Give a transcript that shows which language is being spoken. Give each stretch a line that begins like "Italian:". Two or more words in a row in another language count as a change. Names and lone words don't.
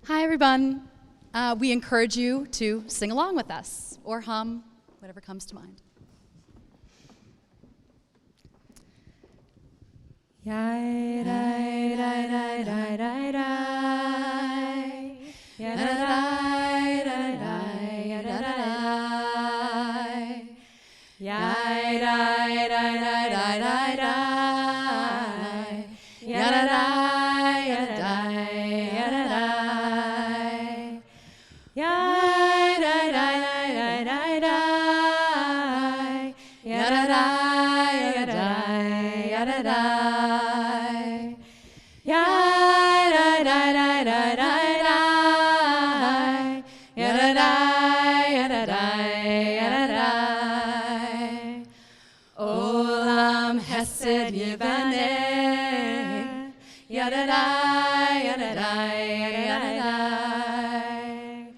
English: everyone. We encourage you to sing along with us or hum, whatever comes to mind. Yai dai dai dai dai dai dai. Ya dai dai dai dai ya dai dai. Yai dai dai dai dai dai dai. Ya dai dai ya dai ya dai. Yai dai dai dai dai dai. Ya dai dai ya dai ya dai.
Hebrew: עולם חסד יבנה, Yadadai, Yadadai, Yadadai.